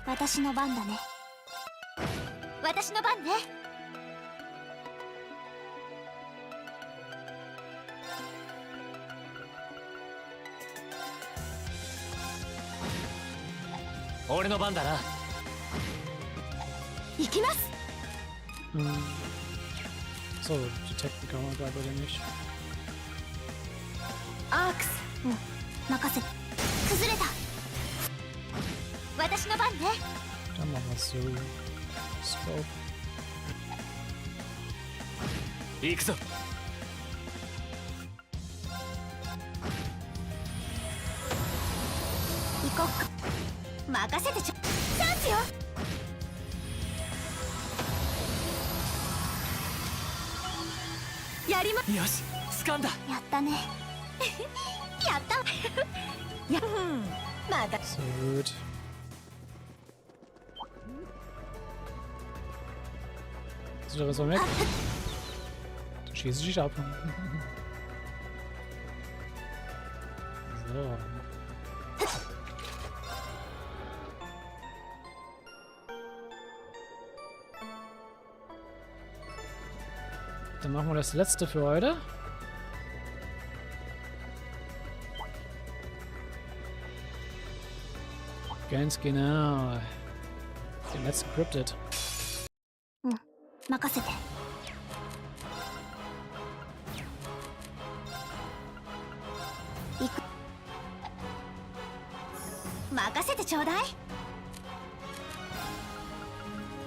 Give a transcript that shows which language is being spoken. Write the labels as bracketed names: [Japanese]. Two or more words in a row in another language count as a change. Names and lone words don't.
[Japanese] 私の番だね。私の番ね。俺の番だな。行きます。 [German] So, detecten kann man gerade bei dem nicht. [Japanese] アークス。うん、任せて。崩れた。私の番ね。 [German] Dann machen wir es so. Scope. [Japanese] 行くぞ。行こっか。任せてちょ。チャンスよ。やりま。よし、掴んだ。やったね。やった。や、まだ。 [German] So gut. So, da ist er weg. Dann schieße ich dich ab. So. Dann machen wir das letzte für heute. Ganz genau. Den letzten Cryptid. [Japanese] 任せて。行く。任せてちょうだい。